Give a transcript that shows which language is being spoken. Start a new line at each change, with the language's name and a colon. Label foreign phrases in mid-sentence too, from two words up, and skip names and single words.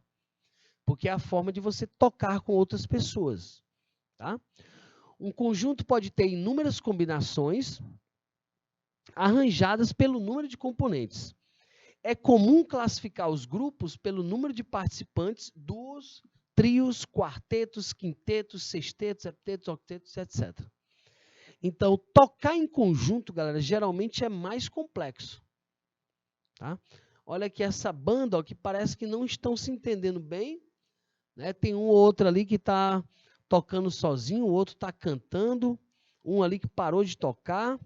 Portuguese: Porque é a forma de você tocar com outras pessoas. Tá? Um conjunto pode ter inúmeras combinações, arranjadas pelo número de componentes. É comum classificar os grupos pelo número de participantes dos trios, quartetos, quintetos, sextetos, septetos, octetos, etc. Então, tocar em conjunto, galera, geralmente é mais complexo. Tá? Olha aqui essa banda, ó, que parece que não estão se entendendo bem. Né? Tem um ou outro ali que está tocando sozinho, o outro está cantando, um ali que parou de tocar.